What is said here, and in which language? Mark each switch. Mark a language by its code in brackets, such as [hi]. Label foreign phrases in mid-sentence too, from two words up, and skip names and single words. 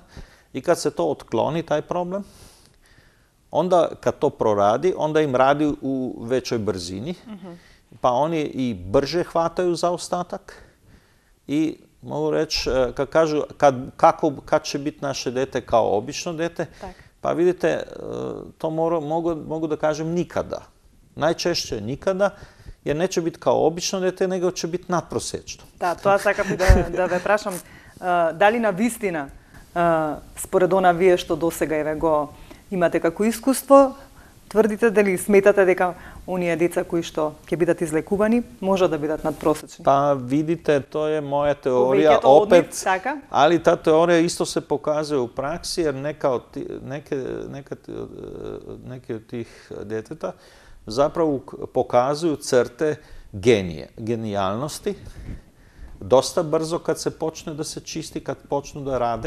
[sr] I kad se to otkloni, taj problem, onda kad to proradi, onda im radi u većoj brzini, pa oni i brže hvataju zaostatak i mogu reći, kad kažu kad će biti naše dete kao obično dete, pa vidite, to mogu da kažem nikada. Najčešće nikada, jer neće biti kao obično dete, nego će biti nadprosečno. [mk] Да, тоа сакам да ве прашам, дали на вистина според она вие што досега го имате како искуство, тврдите дали сметате дека оние деца кои што ќе бидат излекувани може да бидат надпросечни? Па видите, тоа е моја теорија опет, [sr] ali ta teorija isto se pokazuje u praksi, jer neke od tih djeteta zapravo pokazuju crte genijalnosti, dosta brzo kad se počne da se čisti, kad počnu da rade.